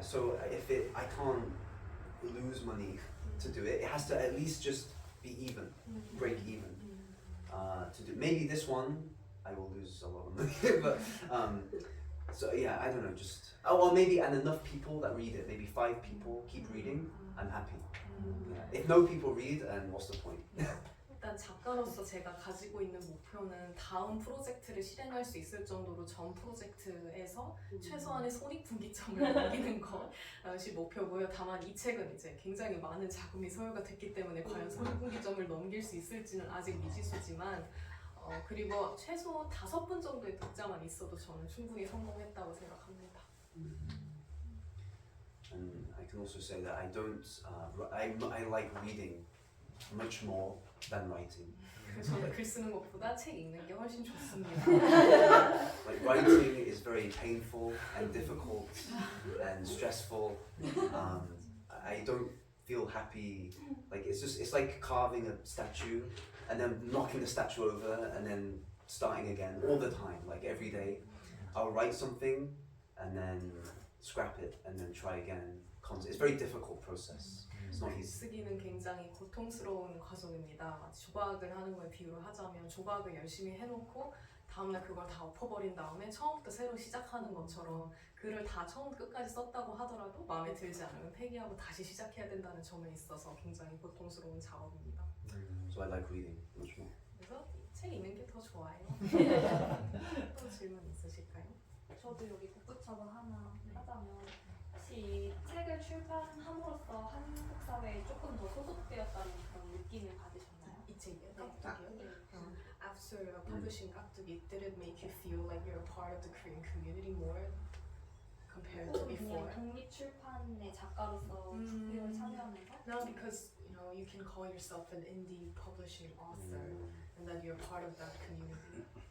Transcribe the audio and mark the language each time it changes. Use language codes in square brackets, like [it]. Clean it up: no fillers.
[en] So if I can't lose money to do it, it has to at least just be even, break even. To do maybe this one I will lose a lot of money, but so yeah, I don't know, just well maybe and enough people that read it, maybe 5 people keep reading, I'm happy. Yeah. If no people read, and what's the point? [ko] 일단 작가로서 제가 가지고 있는 목표는 다음 프로젝트를 실행할 수 있을 정도로 전 프로젝트에서 최소한의 손익분기점을 넘기는 것이 목표고요. 다만 이 책은 이제 굉장히 많은 자금이 소요가 됐기 때문에 과연 손익분기점을 넘길 수 있을지는 아직 미지수지만 그리고 최소 5분 정도의 독자만 있어도 저는 충분히 성공했다고 생각합니다. [en] And I can also say that I don't. I like reading much more than writing. [ko] 저는 글 쓰는 것보다 책 읽는 게 훨씬 좋습니다. [en] Like writing is very painful and difficult and stressful. I don't feel happy. Like it's like carving a statue and then knocking the statue over and then starting again all the time. Like every day, I'll write something and then scrap it and then try again. It's a very difficult process. It's not easy. [ko] 쓰기는 굉장히 고통스러운 과정입니다. 마치 조각을 하는 거에 비유를 하자면 조각을 열심히 해놓고 다음날 그걸 다 엎어버린 다음에 처음부터 새로 시작하는 것처럼 글을 다 처음부터 끝까지 썼다고 하더라도 마음에 들지 않으면 폐기하고 다시 시작해야 된다는 점에 있어서 굉장히 고통스러운 작업입니다. [en] So I like reading much more. [ko] 그래서 책 읽는 게 더 좋아요. 또 질문 있으실까요? 저도 여기 덧붙여서 하나 하자면 혹시 이 책을 출판함으로써 한국 사회에 조금 더 소속되었다는 그런 느낌을 받으셨나요? 이 책이요? 네. 깍두기요? [en] After publishing 깍두기, did it make you feel like you're a part of the Korean community more compared to [ko] 혹은 그냥 [en] before? [ko] 독립 출판의 작가로서 작품을 참여하면서 [en] No, because you can call yourself an indie publishing author, and that you're part of that community.